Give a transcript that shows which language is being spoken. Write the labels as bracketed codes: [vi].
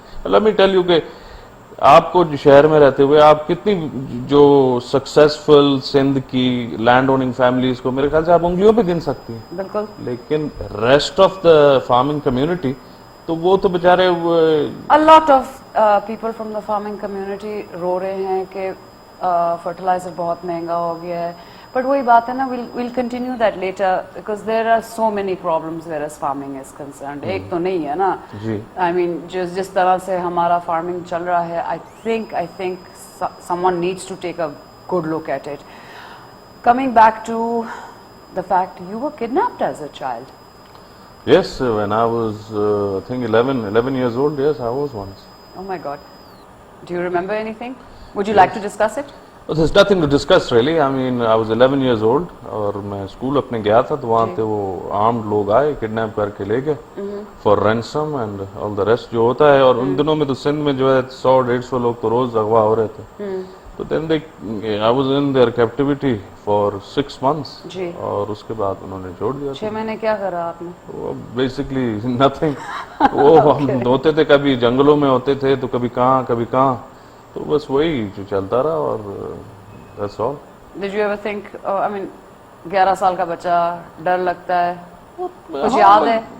[ur] Let me tell you کہ آپ کو شہر میں رہتے ہوئے آپ کتنی جو سکسیسفل سندھ کی لینڈ اوننگ فیملیز کو میرے خیال سے آپ انگلیوں پہ گن سکتی ہیں بالکل. لیکن rest of the farming community تو وہ تو بےچارے [en] A lot of people from the farming community [ur] رو رہے ہیں کہ فرٹیلائزر بہت مہنگا ہو گیا ہے. بٹ وہی بات ہے نا, [en] we'll continue that later because there are so many problems whereas farming is concerned. [ur] ایک تو نہیں ہے نا. [en] I mean [ur] جس طرح سے ہمارا فارمنگ چل رہا ہے, [en] I think someone needs to take a good look at it. Coming back to the fact you were kidnapped as a child. Yes, when I was I think 11 years old. Yes, I was once. Oh my God. Do you remember anything? Would you like to discuss it? Well, there's nothing to discuss really. I mean, I was 11 years old [ur] اور میں school اپنے گیا تھا تو وہاں پہ وہ armed لوگ آئے, کڈنیپ کر کے لے گئے [en] for ransom and all the rest [ur] جو ہوتا ہے. اور ان دنوں میں تو سندھ میں جو ہے 100-150 لوگ تو روز اغوا ہو رہے تھے. تو [en] then I was in their captivity for 6 months. [ur] اور اس کے بعد انہوں نے چھوڑ دیا. 6 مہینے کیا کرا آپ نے؟ Basically [en] nothing. [ur] وہ ہم ہوتے تھے, کبھی جنگلوں میں ہوتے تھے تو کبھی کہاں, تو بس وہی جو چلتا رہا اور [en] that's all. Did you ever think, I mean [ur] 11 سال کا بچہ, ڈر لگتا ہے, کچھ یاد ہے؟